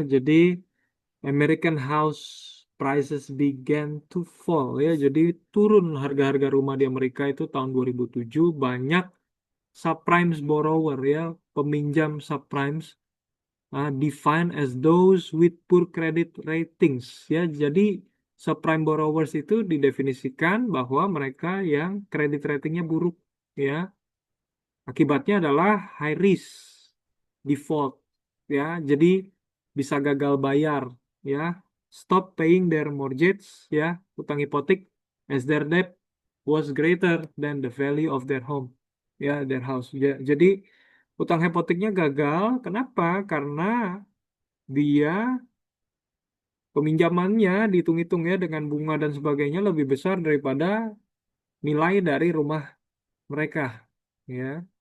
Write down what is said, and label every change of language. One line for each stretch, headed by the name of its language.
English: Jadi American house prices began to fall ya.
Indonesian: Jadi turun harga-harga rumah di Amerika itu tahun 2007.
English: Banyak subprime borrower
Indonesian: ya, peminjam
English: subprimes defined as those with poor credit ratings ya. Jadi
Indonesian: Subprime borrowers itu didefinisikan bahwa mereka yang kredit ratingnya buruk, ya. Akibatnya adalah high risk default, ya. Jadi bisa gagal bayar, ya.
English: Stop paying their mortgage, ya,
Indonesian: utang hipotek,
English: as their debt was greater than the value of their home, ya, their house.
Indonesian: Jadi utang hipoteknya gagal. Kenapa? Karena dia peminjamannya dihitung-hitung ya dengan bunga dan sebagainya lebih besar daripada nilai dari rumah mereka, ya.